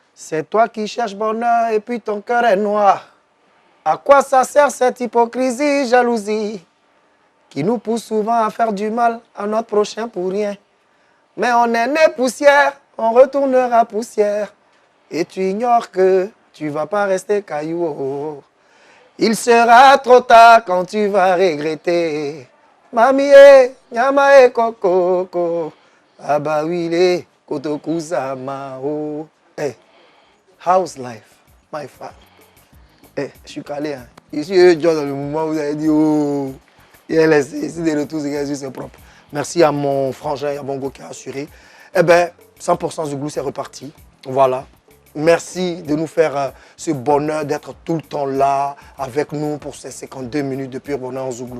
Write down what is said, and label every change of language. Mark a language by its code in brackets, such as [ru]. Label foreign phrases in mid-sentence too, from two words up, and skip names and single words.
[fr] C'est toi qui cherches bonheur et puis ton cœur est noir. À quoi ça sert cette hypocrisie, jalousie, qui nous pousse souvent à faire du mal à notre prochain pour rien? Mais on est né poussière, on retournera poussière. Et tu ignores que tu vas pas rester caillou. Oh, oh. Il sera trop tard quand tu vas regretter. Mamie, [ln] nyama koko, abawile, kotokuzama. [en] Oh. Hey, how's life, my father? [fr] Hey, je suis calé. Hein. Ici, dans le moment où vous avez dit, oh, il est laissé. Ici, des retours, c'est propre. Merci à mon frangin Yabongo qui a assuré. Eh bien, 100% Zouglou, c'est reparti. Voilà. Merci de nous faire ce bonheur d'être tout le temps là avec nous pour ces 52 minutes de pur bonheur en Zouglou.